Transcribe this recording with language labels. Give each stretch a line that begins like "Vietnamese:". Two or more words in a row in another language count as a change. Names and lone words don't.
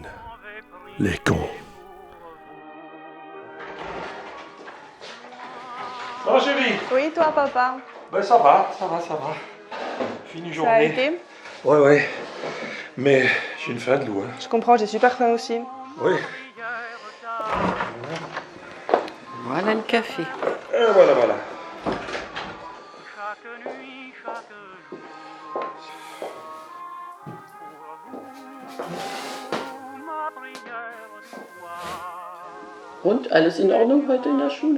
French: Les cons. Ça va, chérie? Oui, toi, papa. Ben ça va. Fini journée. Ça a été? Ouais. Mais j'ai une faim de loup, hein. Je comprends, j'ai super faim aussi. Oui. Voilà le café. Et voilà.
German: Und, alles in Ordnung heute in der Schule?